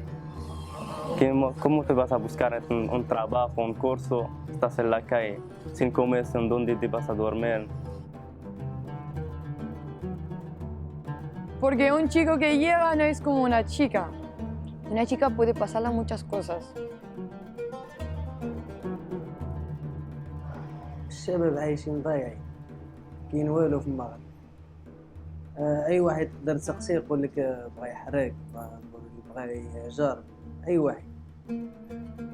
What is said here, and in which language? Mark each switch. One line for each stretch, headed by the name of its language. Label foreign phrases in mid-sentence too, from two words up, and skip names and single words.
Spanish: ¿Cómo te vas a buscar un trabajo, un curso? Estás en la calle, sin comer, sin dónde te vas a dormir. Porque un chico que lleva no es como una chica. Una chica puede pasarle muchas cosas.
Arabic: الشباب عايشين ضايعين كاين والو في المغرب. اي واحد تقدر تسقسيه يقول لك بغى يحرق بغى يهجر اي واحد.